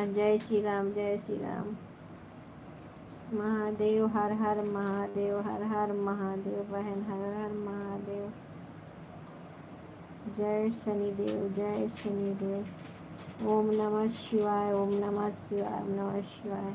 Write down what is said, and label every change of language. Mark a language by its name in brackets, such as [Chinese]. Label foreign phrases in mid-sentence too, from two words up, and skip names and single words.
[Hindi] जय श्री राम, जय श्री राम। महादेव हर हर महादेव, हर हर महादेव बहन, हर हर महादेव। जय शनिदेव, जय शनिदेव। [Sanskrit] ओम नमः शिवाय, ओम नमः शिवाय, ओम नमः शिवाय।